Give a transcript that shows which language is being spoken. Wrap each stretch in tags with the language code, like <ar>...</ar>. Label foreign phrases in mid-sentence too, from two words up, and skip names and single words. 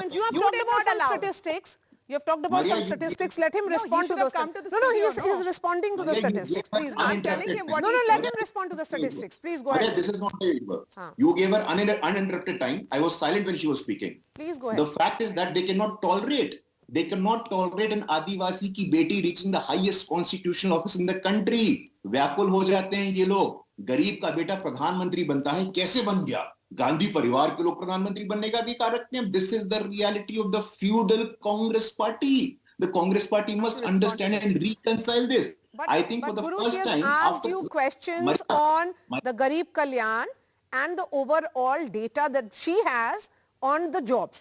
<en>You have talked about some statistics. You have talked about some statistics. Let him respond to those. He is responding to the statistics. Please go ahead. Telling him what let him respond to the statistics. Please go ahead. This is not the You gave her uninterrupted time. I was silent when she was speaking. Please go ahead. The fact is that they cannot tolerate an</en> <hi>आदिवासी की बेटी</hi> <en>reaching the highest constitutional office in the country.</en> <hi>व्याकुल हो जाते हैं ये लोग. गरीब का बेटा प्रधानमंत्री बनता है, कैसे बन गया? गांधी परिवार के लोग प्रधानमंत्री बनने का अधिकार रखते हैं.</hi> <en>This is the reality of the feudal Congress party. The Congress party must understand and reconcile this. I think for the first time, asked you questions on the Garib Kalyan and the overall data that she has on the jobs.</en>